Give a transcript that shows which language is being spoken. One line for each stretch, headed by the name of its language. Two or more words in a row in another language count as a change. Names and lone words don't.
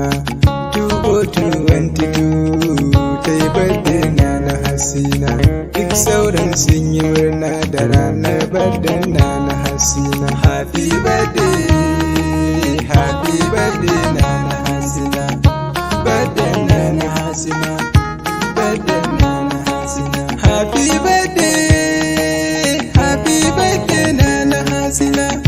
English: Two oh two twenty-two,
Hausa: ta yi birthday Nana Hasina. Duk sauran sun yi murna da ranar birthday Nana Hasina.
English: Happy birthday, happy birthday Nana Hasina. Birthday Nana Hasina, birthday Nana Hasina. Happy birthday, happy birthday, Nana Hasina.